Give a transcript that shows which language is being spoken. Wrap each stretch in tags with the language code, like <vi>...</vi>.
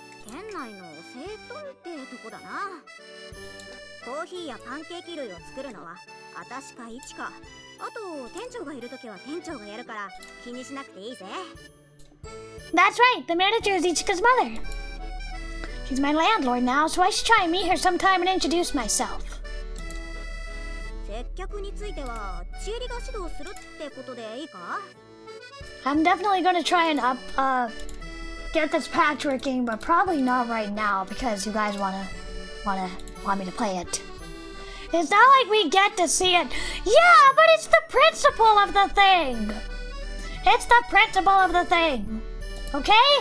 <ja>県内の整頓ってとこだな。コーヒーやパンケーキ類を作るのは私かイチか、あと店長がいるときは店長がやるから気にしなくていいぜ。</ja> <en>That's right, the manager is Ichika's mother. She's my landlord now, so I should try and meet her sometime and introduce myself.</en> <ja>接客については千恵里が指導するってことでいいか？</ja> <en>I'm definitely going to try and get this patch working, but probably not right now because you guys want me to play it. It's not like we get to see it. Yeah, but it's the principle of the thing. It's the principle of the thing. Okay?</en>